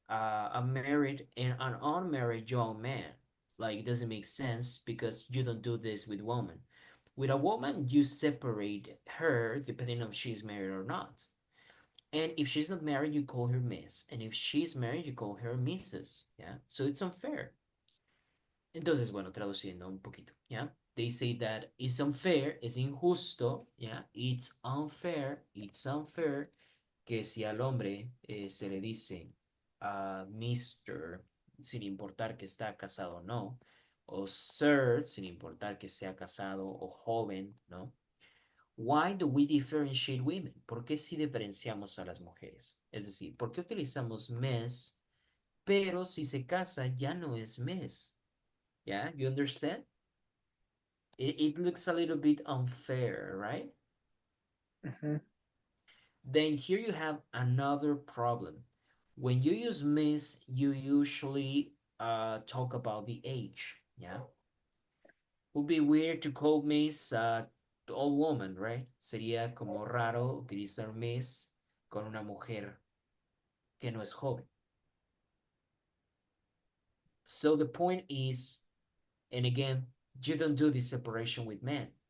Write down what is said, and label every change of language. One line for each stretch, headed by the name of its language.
English: A married and an unmarried young man? Like, it doesn't make sense because you don't do this with women. With a woman, you separate her depending on if she's married or not. And if she's not married, you call her Miss. And if she's married, you call her Mrs. Yeah. So it's unfair.
Spanish: Entonces, bueno, traduciendo un poquito, ¿ya?
English: They say that it's unfair,
Spanish: es injusto, ¿ya?
English: It's unfair
Spanish: que si al hombre se le dice Mr., sin importar que está casado o no, o Sir, sin importar que sea casado o joven, ¿no?
English: Why do we differentiate women?
Spanish: ¿Por qué si diferenciamos a las mujeres? Es decir, ¿por qué utilizamos Miss, pero si se casa ya no es Miss?
English: Yeah, you understand? It looks a little bit unfair, right? Mhm. Then here you have another problem. When you use Miss, you usually talk about the age, yeah? Would be weird to call Miss old woman, right?
Spanish: Sería como raro utilizar Miss con una mujer que no es joven.
English: So the point is, and again, you don't do this separation with men.